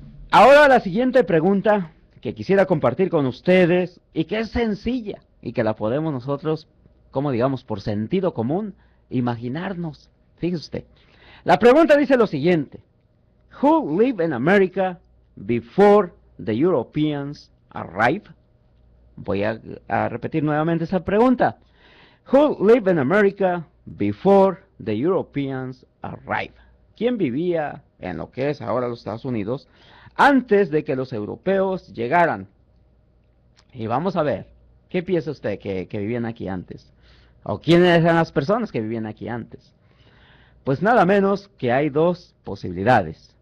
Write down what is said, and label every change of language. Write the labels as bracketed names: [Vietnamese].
[Spanish] Ahora la siguiente pregunta que quisiera compartir con ustedes, y que es sencilla, y que la podemos nosotros, como digamos, por sentido común, imaginarnos. Fíjese usted. La pregunta dice lo siguiente: [English] Who lived in America before the Europeans arrived? [Spanish] Voy a repetir nuevamente esa pregunta. [English] Who lived in America before the Europeans arrived? [Spanish] ¿Quién vivía en lo que es ahora los Estados Unidos antes de que los europeos llegaran? Y vamos a ver, ¿qué piensa usted que vivían aquí antes? ¿O quiénes eran las personas que vivían aquí antes? Pues nada menos que hay dos posibilidades.